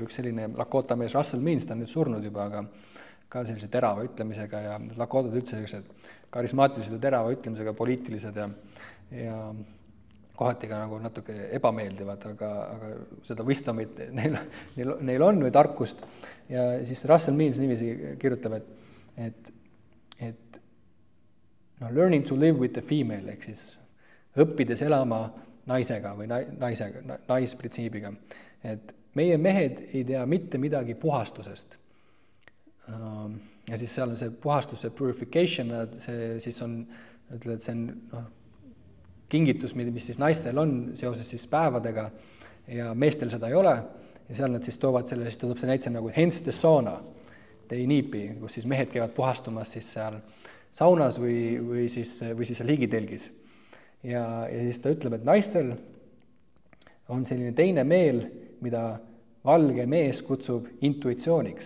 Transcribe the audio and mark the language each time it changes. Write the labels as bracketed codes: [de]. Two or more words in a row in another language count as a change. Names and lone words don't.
[et] Üks selline Lakota mees Russell Means, ta on nüüd surnud juba, aga ka sellise terava ütlemisega ja Lakotad üldse sellised karismaatilised ja terava ütlemisega, poliitilised ja kohati ka nagu natuke ebameeldivad, aga seda wisdomit neil on või tarkust. Ja siis Russell Means niiviisi kirjutab, et [en] learning to live with the female, [et] ehk siis õppides elama naisega või naisprintsiibiga. Et meie mehed ei tea mitte midagi puhastusest. Ja siis seal on see puhastus, see purification, see siis on, ütled, see on kingitus, mis siis naistel on seoses siis päevadega ja meestel seda ei ole. Ja seal nad siis toovad selle, siis toob see näitse nagu [en] hence the sauna, [et] teiniipi, kus siis mehed käivad puhastumas siis seal saunas või siis ligitelgis. Ja siis ta ütleb, et naistel on selline teine meel, mida valge mees kutsub intuitsiooniks.